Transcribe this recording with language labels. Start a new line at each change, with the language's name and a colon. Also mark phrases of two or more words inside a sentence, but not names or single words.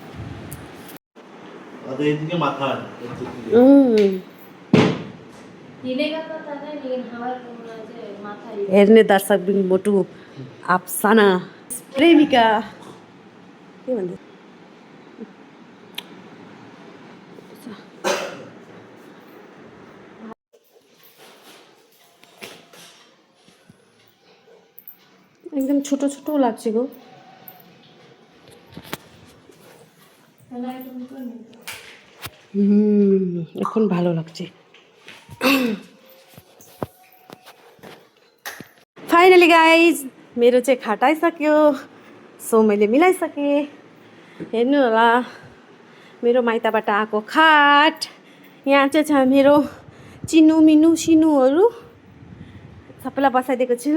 Nepali: हेर्ने दर्शक पनि मोटु अफसाना प्रेमिका के भन्दै एकदम
Bangla: ছোট ছোট লাগছে গো। এখন ভালো লাগছে।
English: finally guys
Nepali: मेरो चाहिँ खाट आइसक्यो। सो मैले मिलाइसकेँ। हेर्नु होला मेरो माइतबाट आएको खाट। यहाँ चाहिँ छ मेरो चिनु मिनु सिनुहरू सबैलाई बसाइदिएको छु।